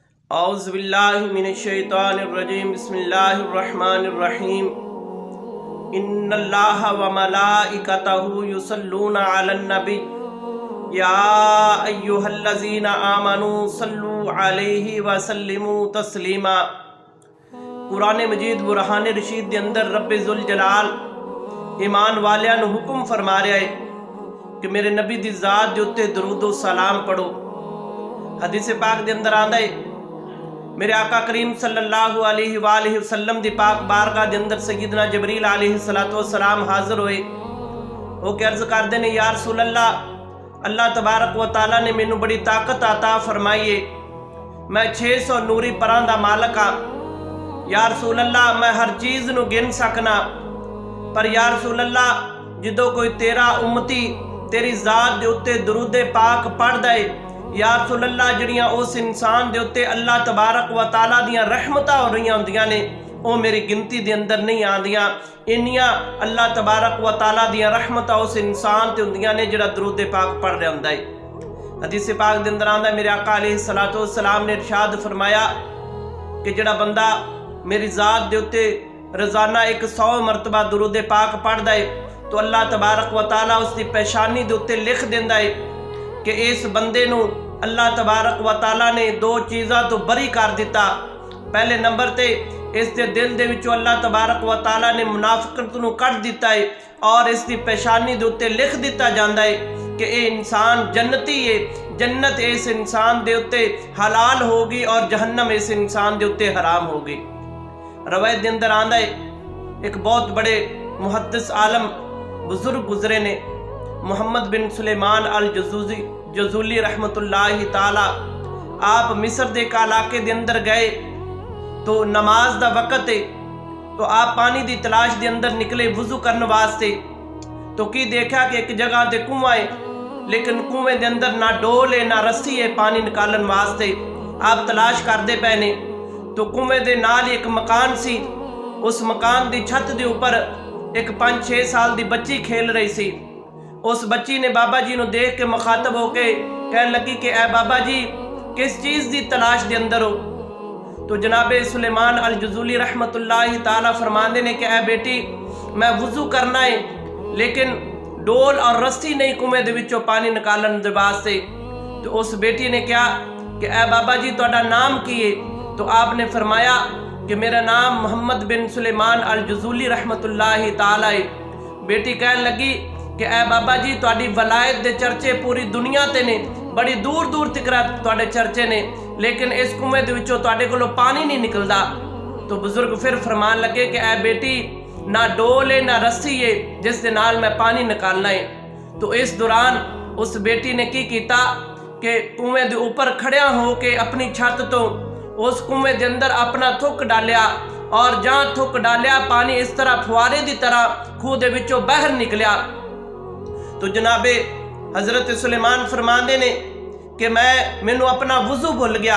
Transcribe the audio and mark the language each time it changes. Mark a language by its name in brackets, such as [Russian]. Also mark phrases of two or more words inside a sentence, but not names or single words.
[Arabic] أعوذ بالله من الشيطان الرجيم بسم الله الرحمن الرحيم إن الله وملائكته يصلون على النبي يا أيها الذين آمنوا صلوا عليه وسلموا تسليما. [Punjabi] قرآن مجید برہان رشید [Urdu] کے اندر [Punjabi] ربِ ذوالجلال ایمان والیاں نوں حکم فرما رہا اے کہ میرے نبی دی ذات دے اتے درود و سلام پڑھو. حدیث پاک [Urdu] کے اندر [Punjabi] آندا اے میرے آقا کریم [Arabic] صلى الله عليه وسلم [Punjabi] دی پاک بارگاہ [Urdu] کے اندر [Punjabi] سیدنا جبریل [Arabic] عليه الصلاة والسلام [Punjabi] حاضر ہوئے. [Urdu] وہ کیا عرض کرتے ہیں, [Arabic] يا رسول الله، الله تبارك وتعالى [Punjabi] نے مینوں بڑی طاقت عطا فرمائی اے، میں 600 نوری پراں دا مالک ہاں. [Arabic] يا رسول الله, [Punjabi] میں ہر چیز نوں گن سکنا، پر [Arabic] يا رسول الله [Punjabi] جو کوئی تیرا امتی تیری ذات دے اتے درودِ پاک پڑھدا اے, [Arabic] يا رسول الله [Punjabi] جیہڑیاں اس انسان دے اتے [Arabic] الله تبارك وتعالى [Punjabi] دیاں رحمتاں ہو رہیاں ہوندیاں نیں، او میری گنتی دے اندر نہیں آندیاں. انیاں [Arabic] الله تبارك وتعالى [Punjabi] دیاں رحمتاں اس انسان تے ہوندیاں نیں جیہڑا درودِ پاک پڑھ رہا ہوندا اے. حدیث پاک دے اندر آندا میرے آقا [Arabic] عليه الصلاة والسلام [Punjabi] نے ارشاد فرمایا کہ جیہڑا بندہ میری ذات دے اتے روزانہ 100 مرتبہ درودِ پاک پڑھدا اے تو [Arabic] الله تبارك وتعالى [Punjabi] اوہدی پیشانی دے اتے لکھ دیندا اے کہ اس بندے نوں [Arabic] الله تبارك وتعالى [Punjabi] نے 2 چیزاں توں بری کر دتا. پہلے نمبر تے اسدے دل دے وچوں [Arabic] الله تبارك وتعالى [Punjabi] نے منافقت نوں کڈھ دتا اے اور اسدی پیشانی دے اتے لکھ دتا جاندا اے کہ ایہ انسان جنتی اے، جنت اس انسان دے اتے حلال ہووے گی اور جہنم اس انسان دے اتے حرام ہووے گی. روایت [Urdu] کے اندر [Punjabi] آندا اے اک بہت وڈے محدث عالم بزرگ گزرے نیں، محمد بن سلیمان الجزولی [Arabic] رحمة الله تعالى. [Urdu] آپ مصر کے علاقے کے اندر گئے تو نماز کا وقت ہے، تو آپ پانی کی تلاش کے اندر نکلے وضو کرنے واسطے. تو [Punjabi] کی ویکھا [Urdu] کہ ایک جگہ تے کنواں ہے، لیکن کنویں کے اندر نہ ڈول ہے نہ رسی ہے پانی نکالنے واسطے. آپ تلاش کرتے [Punjabi] پئے نیں [Urdu] تو کنویں کے نال ایک مکان سی، اس مکان کی چھت کے اوپر ایک 5-6 سال کی بچی کھیل رہی سی. اس بچی نے بابا جی کو دیکھ کے مخاطب ہو کے کہنے لگی کہ اے بابا جی کس چیز کی تلاش کے اندر ہو. تو جنابِ سلیمان الجزولی [Arabic] رحمة الله تعالى [Urdu] فرماتے نیں کہ اے بیٹی، میں وضو کرنا ہے لیکن ڈول اور رسی نہیں [Punjabi] کھوہ دے وچوں پانی کڈھن دے واسطے. [Urdu] تو اس بیٹی نے کہا کہ اے بابا جی [Punjabi] تہاڈا ناں کی اے. [Urdu] تو آپ نے فرمایا کہ میرا نام محمد بن سلیمان الجزولی [Arabic] رحمة الله تعالى [Urdu] ہے. [Punjabi] بیٹی کہن لگی کہ اے بابا جی تہاڈی ولایت دے چرچے پوری دنیا تے نیں، بڑی دور دور تک تہاڈے چرچے نیں، لیکن اس کھوہ دے وچوں تہاڈے کولوں پانی نہیں نکلدا. تو بزرگ فیر فرمان لگے کہ اے بیٹی، نہ ڈول اے نہ رسی اے جس دے نال میں پانی کڈھنا اے. تو اس دوران اس بیٹی نے کی کیتا کہ کھوہ دے اتے کھڑیاں ہو کے اپنی چھت توں اس کھوہ دے اندر اپنا تھک ڈالیا، اور جتھے تھک ڈالیا پانی اس طرح فوارے دی طرح کھوہ دے وچوں باہر نکلیا. تو جنابِ حضرت سلیمان فرماندے نیں کہ مینوں اپنا وضو بھل گیا.